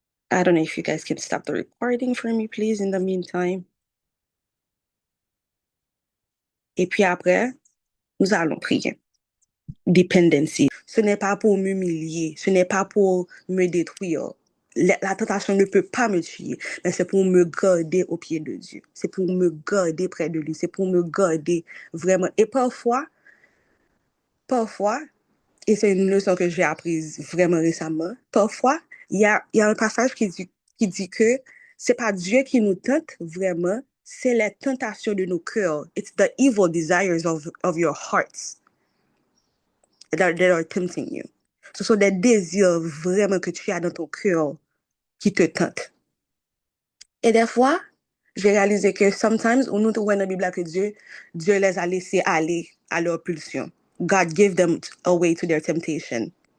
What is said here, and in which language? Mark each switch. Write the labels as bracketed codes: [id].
[en] I don't know if you guys can stop the recording for me, please, in the meantime. [fr] Et puis après, nous allons prier. Dependency. Ce n'est pas pour m'humilier, ce n'est pas pour me détruire. La tentation ne peut pas me tuer, mais c'est pour me garder au pied de Dieu. C'est pour me garder près de lui. C'est pour me garder vraiment. Et parfois, et c'est une leçon que j'ai apprise vraiment récemment, parfois, il y a un passage qui dit que c'est pas Dieu qui nous tente vraiment, c'est les tentations de nos cœurs. [en] It's the evil desires of your hearts that are tempting you. [fr] Ce sont des désirs vraiment que tu as dans ton cœur qui te tentent. Et des fois, j'ai réalisé que sometimes, on nous trouve dans la Bible que Dieu les a laissés aller à leur pulsion. [en] God gave them away to their temptation.